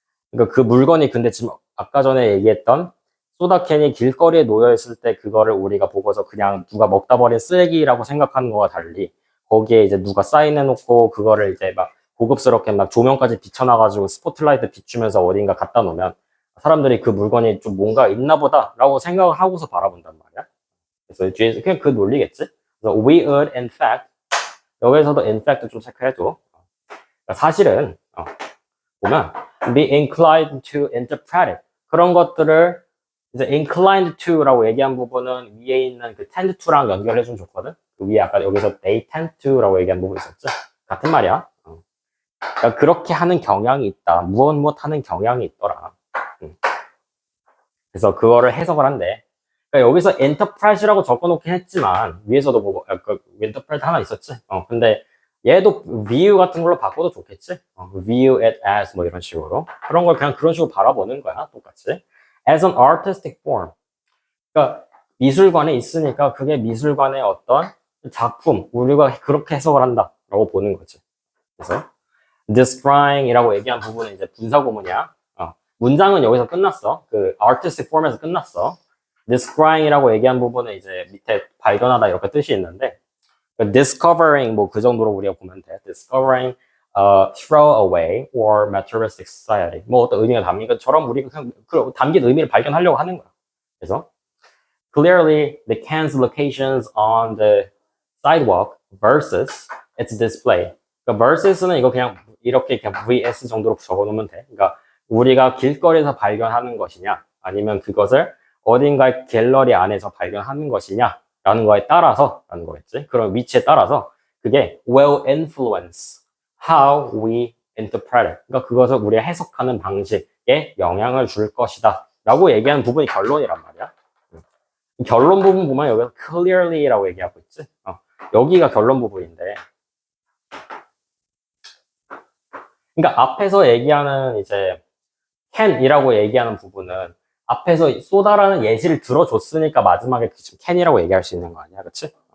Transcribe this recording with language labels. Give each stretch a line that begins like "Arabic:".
Korean: 그러니까 그 물건이 근데 지금 아까 전에 얘기했던 소다캔이 길거리에 놓여 있을 때 그거를 우리가 보고서 그냥 누가 먹다 버린 쓰레기라고 생각하는 거와 달리 거기에 이제 누가 사인해 놓고 그거를 이제 막 고급스럽게 막 조명까지 비춰놔가지고 스포트라이트 비추면서 어딘가 갖다 놓으면 사람들이 그 물건이 좀 뭔가 있나 보다라고 생각을 하고서 바라본단 말이야. 그래서 뒤에서 그냥 그 논리겠지. 그래서
English: we would in fact
Korean: 여기서도
English: in fact
Korean: 좀 체크해줘. 그러니까 사실은 보면
English: be inclined to interpret it.
Korean: 그런 것들을 이제 inclined to라고 얘기한 부분은 위에 있는 그 tend to랑 연결해주면 좋거든. 그 위에 아까 여기서
English: they tend to
Korean: 라고 얘기한 부분 있었죠. 같은 말이야. 그러니까 그렇게 하는 경향이 있다. 무엇 하는 경향이 있더라. 그래서 그거를 해석을 한대. 그러니까 여기서 interpret이라고 적어놓긴 했지만 위에서도 보고 interpret 하나 있었지. 근데 얘도 view 같은 걸로 바꿔도 좋겠지.
English: view it as
Korean: 뭐 이런 식으로 그런 걸 그냥 그런 식으로 바라보는 거야. 똑같이
English: as an artistic form.
Korean: 그러니까 미술관에 있으니까 그게 미술관의 어떤 작품 우리가 그렇게 해석을 한다라고 보는 거지. 그래서 describing이라고 얘기한 부분은 이제 분사구문이야. 문장은 여기서 끝났어. 그 artistic form에서 끝났어. describing이라고 얘기한 부분은 이제 밑에 발견하다 이렇게 뜻이 있는데 discovering 뭐 그 정도로 우리가 보면 돼.
English: discovering throwaway or materialistic society.
Korean: 뭐 어떤 의미가 담긴 것처럼 우리가 그냥 그 담긴 의미를 발견하려고 하는 거야.
English: 그래서 clearly the can's locations on the sidewalk versus its display.
Korean: 그러니까 versus는 이거 그냥 이렇게 vs 정도로 적어놓으면 돼. 그러니까 우리가 길거리에서 발견하는 것이냐 아니면 그것을 어딘가의 갤러리 안에서 발견하는 것이냐라는 거에 따라서 라는 거겠지. 그런 위치에 따라서 그게
English: will influence how we interpret it.
Korean: 그러니까 그것을 우리가 해석하는 방식에 영향을 줄 것이다 라고 얘기하는 부분이 결론이란 말이야. 결론 부분 보면 여기서 clearly라고 얘기하고 있지. 여기가 결론 부분인데 그러니까 앞에서 얘기하는 이제 can이라고 얘기하는 부분은 앞에서 쏘다라는 예시를 들어줬으니까 마지막에 can이라고 얘기할 수 있는 거 아니야, 그렇지?